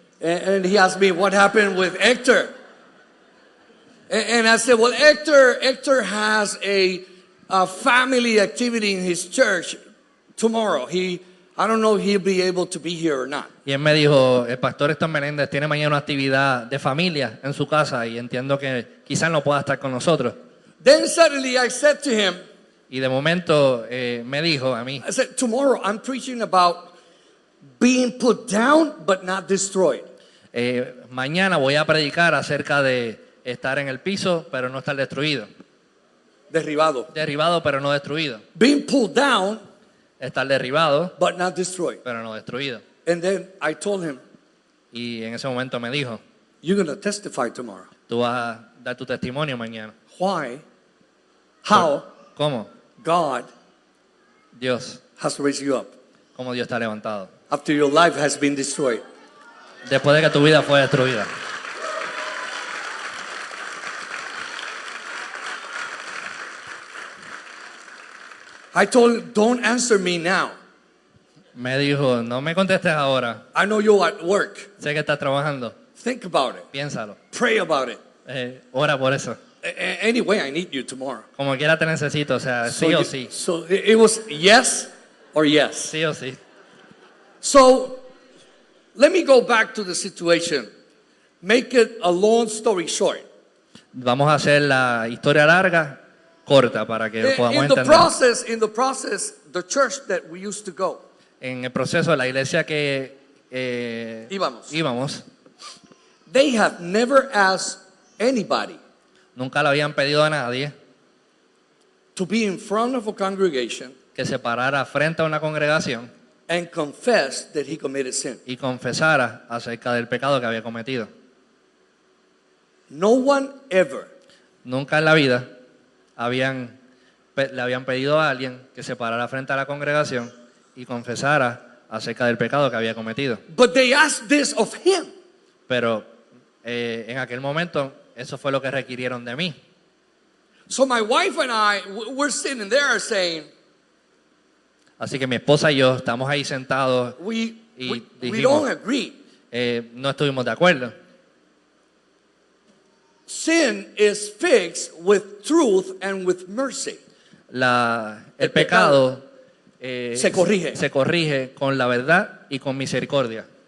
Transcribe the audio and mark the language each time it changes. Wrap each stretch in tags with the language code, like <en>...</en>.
<en>And he asked me what happened with Hector. And I said, well, Hector has a family activity in his church tomorrow. I don't know if he'll be able to be here or not.</en> <es>Y él me dijo, el pastor Héctor Meléndez tiene mañana una actividad de familia en su casa y entiendo que quizás no pueda estar con nosotros.</es> <en>Then suddenly I said to him,</en> <es>Y de momento me dijo a mí,</es> <en>I said, tomorrow I'm preaching about being put down but not destroyed.</en> <es>mañana voy a predicar acerca de estar en el piso pero no estar destruido. Derribado. Derribado pero no destruido.</es> <en>Being pulled down</en> <es>Estar derribado</es> <en>but not destroyed.</en> <es>pero no destruido.</es> <en>And then I told him,</en> <es>Y en ese momento me dijo,</es> <en>you're going to testify tomorrow.</en> <es>tú vas a dar tu testimonio mañana.</es> <en>Why? How</en> <es>¿Cómo?</es> <en>God</en> <es>Dios,</es> <en>has raised you up</en> <es>cómo Dios está levantado.</es> <en>after your life has been destroyed.</en> <es>Después de que tu vida fue destruida.</es> <en>I told him, don't answer me now.</en> <es>Me dijo, no me contestes ahora.</es> <en>I know you're at work.</en> <es>Sé que estás trabajando.</es> <en>Think about it.</en> <es>Piénsalo.</es> <en>Pray about it.</en> <es>Ora por eso.</es> <en>Anyway, I need you tomorrow.</en> <es>Como quiera te necesito, o sea, sí o sí.</es> <en>So it was yes or yes.</en> <es>Sí o sí.</es> <en>So let me go back to the situation. Make it a long story short.</en> <es>Vamos a hacer la historia larga, corta, para que podamos</es> <en>In the</en> <es>entender.</es> <en>process, the church that we used to go,</en> <es>En el proceso, la iglesia que íbamos,</es> <en>they have never asked anybody</en> <es>nunca le habían pedido a nadie</es> <en>to be in front of a congregation</en> <es>que se parara frente a una congregación</es> <en>and confess that he committed sin.</en> <es>y confesara acerca del pecado que había cometido.</es> <en>No one ever</en> <es>Nunca en la vida le habían pedido a alguien que se parara frente a la congregación y confesara acerca del pecado que había cometido.</es> <en>But they asked this of him.</en> <es>Pero en aquel momento eso fue lo que requirieron de mí.</es> <en>So my wife and I, we're sitting there saying,</en> <es>Así que mi esposa y yo estamos ahí sentados,</es> <en>we</en> <es>dijimos,</es> <en>don't agree.</en> <es>No estuvimos de acuerdo.</es> <en>Sin is fixed with truth and with mercy.</en> <es>El pecado se corrige. se corrige con la verdad y con misericordia.</es>